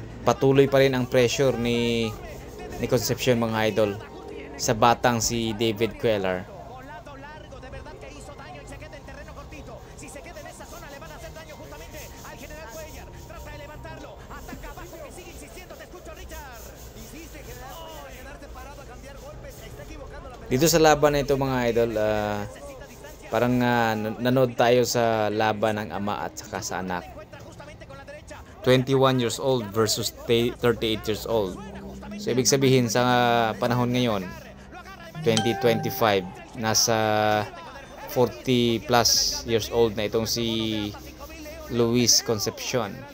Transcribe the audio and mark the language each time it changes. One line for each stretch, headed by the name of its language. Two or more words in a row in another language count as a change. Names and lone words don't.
Filipino: patuloy pa rin ang pressure ni Concepcion mga idol sa batang si David Cuellar.
Spanish: Volado largo, de verdad que hizo daño y se queda en terreno cortito. Si se queda en esa zona le van a hacer daño justamente al general Cuellar. Trata de levantarlo, ataca abajo que sigue insistiendo. Te escucho, Richard. Insiste, general Cuellar, a quedarse parado a cambiar golpes. Está equivocando la pelea.
Filipino: Dito sa laban na ito mga idol, parang nanood tayo sa laban ng ama at saka sa anak.
English: 21 years old versus 38 years old.
Filipino: So ibig sabihin sa panahon ngayon 2025 nasa 40
English: plus years old
Filipino: na itong si Luis Concepcion.